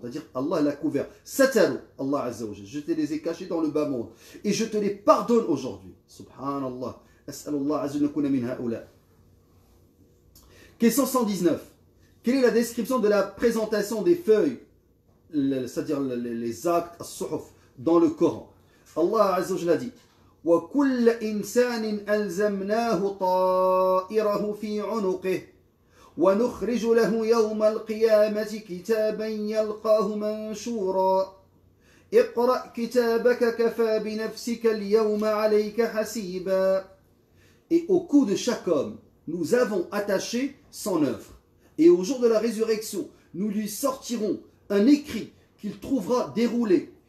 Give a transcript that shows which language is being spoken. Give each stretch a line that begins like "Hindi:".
French: C'est-à-dire, Allah l'a couvert. Sataru, Allah Azza wa Jalla. Je te les ai cachés dans le bas monde. Et je te les pardonne aujourd'hui. Subhanallah.
Arabic: As'alullah Azza wa Jalla min ha'ula.
French: Question 119. Quelle est la description de la présentation des feuilles, c'est-à-dire les actes, as-suhuf, dans le Coran? Allah Azza wa Jalla dit,
Arabic: وَكُلَّ إِنسَانٍ أَلْزَمْنَاهُ طَائِرَهُ فِي عُنُقِهِ ونخرج له يوم القيامة كتابا يلقاه منشورا اقرأ كتابك كفى بنفسك اليوم عليك حسيبا.
French: Et au cou de chaque homme, nous avons attaché son œuvre. Et au jour de la résurrection, nous lui sortirons un écrit qu'il trouvera déroulé.